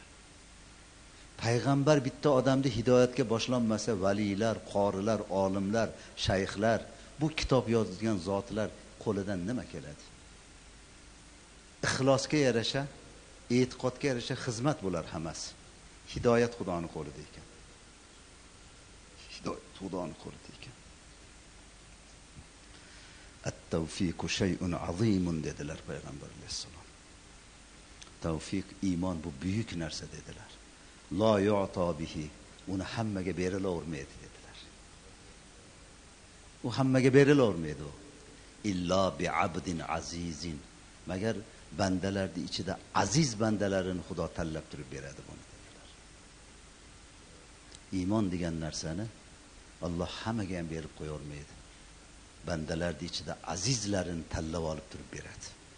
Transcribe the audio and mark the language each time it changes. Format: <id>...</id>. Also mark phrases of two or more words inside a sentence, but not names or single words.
<uz>Payg'ambar bitta odamni hidoyatga boshlanmasa, valilar, qorilar, olimlar, shayxlar, bu kitob yozgan zotlar qo'lidan nima keladi? Ixlosga yarasha, e'tiqodga yarasha xizmat bo'lar hammasi. Hidoyat Xudoning qo'lida ekan. Hidoyat Xudoning qo'lida ekan.</uz> <ar>التوفيق شيء عظيم</ar> <uz>dedilar payg'ambar alayhisalom. Tavfiq, iymon bu buyuk narsa dedilar.</uz> <ar>لا يؤتى به,</ar> <uz>uni hammaga berilavermaydi dedilar. U hammaga berilavermaydi u.</uz> <ar>إلا بعبد عزيز,</ar> <uz>magar bandalarning ichida aziz bandalarini Xudo tanlab turib beradi buni dedilar. Iymon degan narsani Alloh hammaga ham berib qo'ya olmaydi. Bandalarning ichida azizlarini tanlab olib turib beradi.</uz>